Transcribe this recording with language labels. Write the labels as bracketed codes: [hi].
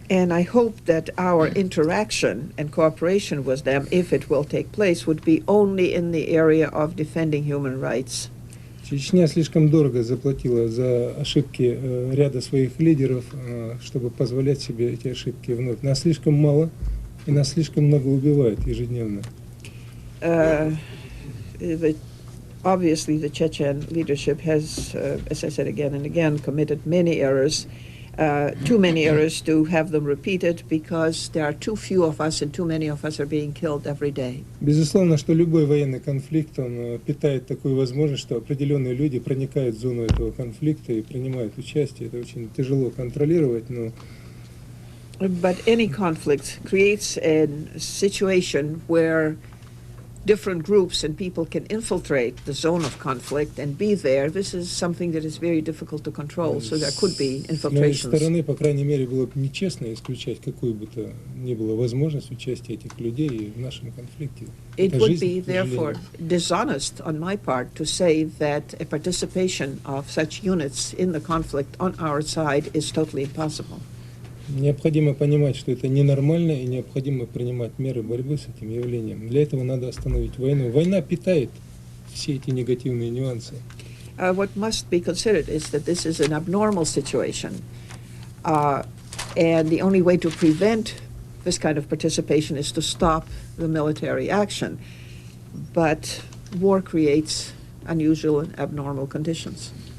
[en] And I hope that our interaction and cooperation with them, if it will take place, would be only in the area of defending human rights. [ru] Чечня слишком дорого заплатила за ошибки ряда своих лидеров, чтобы позволять себе эти ошибки вновь. Нас слишком мало, и нас слишком много убивают ежедневно. [en] Obviously, the Chechen leadership has, as I said again and again, committed many errors, too many errors to have them repeated, because there are too few of us and too many of us are being killed every day. [ru] Безусловно, что любой военный конфликт, он питает такую возможность, что определенные люди проникают в зону этого конфликта и принимают участие. Это очень тяжело контролировать, но [en] But any conflict creates a situation where different groups and people can infiltrate the zone of conflict and be there. This is something that is very difficult to control, so there could be infiltrations. [ru] С моей стороны, по крайней мере, было бы нечестно исключать какую бы то ни было возможность участия этих людей в нашем конфликте. [en] It would be, therefore, dishonest on my part to say that a participation of such units in the conflict on our side is totally impossible. [ru] Необходимо понимать, что это ненормально, и необходимо принимать меры борьбы с этим явлением. Для этого надо остановить войну. Война питает все эти негативные нюансы. [en] What must be considered is that this is an abnormal situation, and the only way to prevent this kind of participation is to stop the military action. But war creates unusual and abnormal conditions.